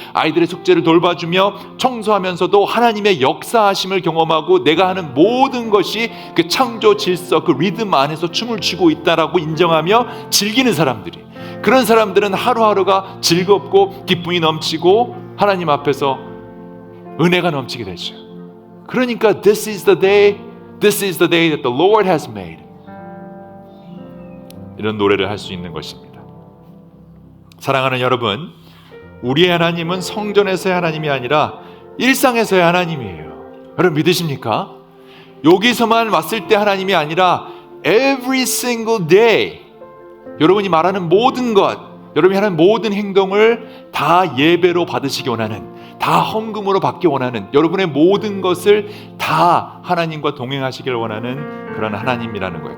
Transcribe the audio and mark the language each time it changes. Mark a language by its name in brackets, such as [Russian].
[Korean] 아이들의 숙제를 돌봐주며 청소하면서도 하나님의 역사하심을 경험하고 내가 하는 모든 것이 그 창조 질서, 그 리듬 안에서 춤을 추고 있다라고 인정하며 즐기는 사람들이, 그런 사람들은 하루하루가 즐겁고 기쁨이 넘치고 하나님 앞에서 은혜가 넘치게 되죠. 그러니까 [English] this is the day that the Lord has made. [Korean] 이런 노래를 할 수 있는 것입니다. 사랑하는 여러분, 우리의 하나님은 성전에서의 하나님이 아니라 일상에서의 하나님이에요. 여러분 믿으십니까? 여기서만 왔을 때 하나님이 아니라 [English] every single day, [Korean] 여러분이 말하는 모든 것, 여러분이 하는 모든 행동을 다 예배로 받으시기 원하는, 다 헌금으로 받기 원하는, 여러분의 모든 것을 다 하나님과 동행하시길 원하는 그런 하나님이라는 거예요.